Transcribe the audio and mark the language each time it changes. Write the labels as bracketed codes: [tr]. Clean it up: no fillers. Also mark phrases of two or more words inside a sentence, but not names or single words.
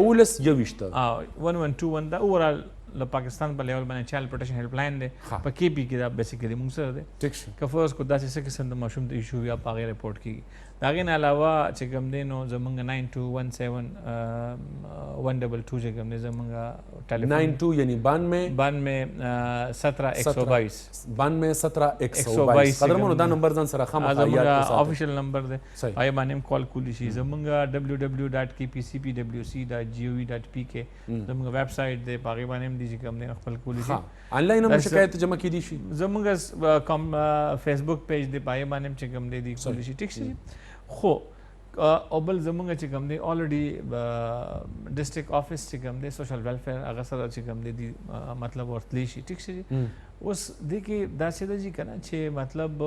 [ps] 1121 دا اوورال له پاکستان په لیول باندې [en] child protection helpline [ps] دی په کې پی کې دا بیسیکلی موږ سره دی که فرض کو داسې څه قسم د ماشوم د ایشو یا په هغې رپورټ کېږي د هغې نه علاوه چې کوم دی نو زموږ 9217 چې کوم دی زموږ ټلیفون 92 یعنی 92 قدرمنو دا نمبر ځان سره خامخا یاد وساتئ [en] official number [ps] دی هغې باندې هم کال کولی شي زموږ www.kpcpwc.gov.pk زموږ [en] web site [ps] دی په هغې باندې هم دي چې کوم دی خپل کولی شي آنلاین هم شکایت جمع کیدی شي زموږ [en] Facebook page [ps] دی په هغې باندې هم چې کوم دی کولی شي ټیک شي خو او بل زموږ چې کوم دی [en] already district office [ps] چې کوم دی [en] social welfare [ps] هغه سره چې کوم دی مطلب ورتلی شي ټیک شي اوس دې کې داسې ده چې که نه چې مطلب